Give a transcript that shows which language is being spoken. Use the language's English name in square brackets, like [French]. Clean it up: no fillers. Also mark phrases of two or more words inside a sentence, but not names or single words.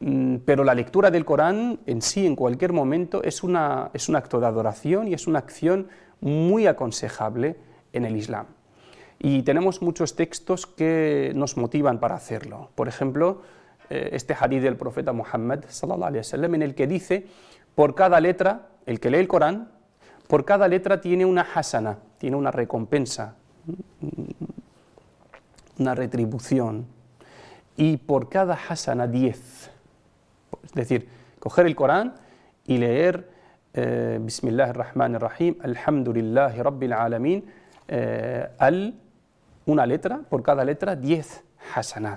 [Spanish] pero la lectura del Corán en sí, en cualquier momento, es un acto de adoración y es una acción muy aconsejable en el Islam. Y tenemos muchos textos que nos motivan para hacerlo. Por ejemplo, este hadith del profeta Muhammad, [Arabic] صلى الله عليه وسلم, [Spanish] en el que dice, por cada letra, el que lee el Corán, por cada letra tiene una hasana, tiene una recompensa, una retribución, y por cada hasana 10. Es decir, coger el Corán y leer [Arabic] بسم الله الرحمن الرحيم، الحمد لله رب العالمين, [Spanish] una letra, por cada letra 10 hasanat.